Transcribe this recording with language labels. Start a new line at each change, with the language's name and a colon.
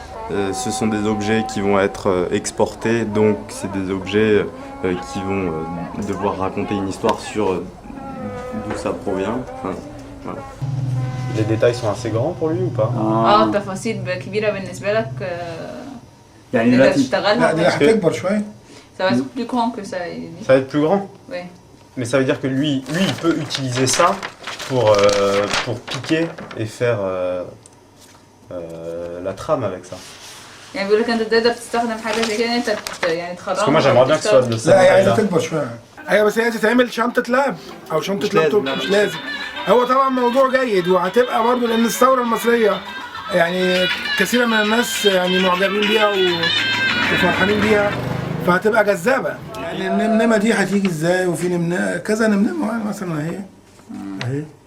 French: Ce sont des objets qui vont être exportés, donc c'est des objets qui vont devoir raconter une histoire sur d'où ça provient. Enfin, voilà. Les détails sont assez grands pour lui ou pas?
Arabic: تفاصيل كبيرة بالنسبة لك يعني تقدر دلوقتي تشتغلها. هتكبر شوية.
French: Ça va être plus grand que ça. Ça va être plus grand? Oui. Mais ça veut dire que lui il peut utiliser ça pour piquer et faire la trame avec ça.
Arabic: يعني بيقول لك انت تقدر تستخدم حاجة زي كده انت يعني تخرجها.
French: Parce que moi j'aimerais bien que ce soit de ça.
Arabic: لا يعني تكبر شوية. ايوه بس هي تتعمل شنطة لاب او شنطة لابتوب مش لازم. هو طبعا موضوع جيد وهتبقى برضه لان الثورة المصرية يعني كثير من الناس يعني معجبين بيها وفرحانين بيها فهتبقى جذابة. يعني النمنمة دي هتيجي ازاي وفي كذا نمنمة مثلا اهي.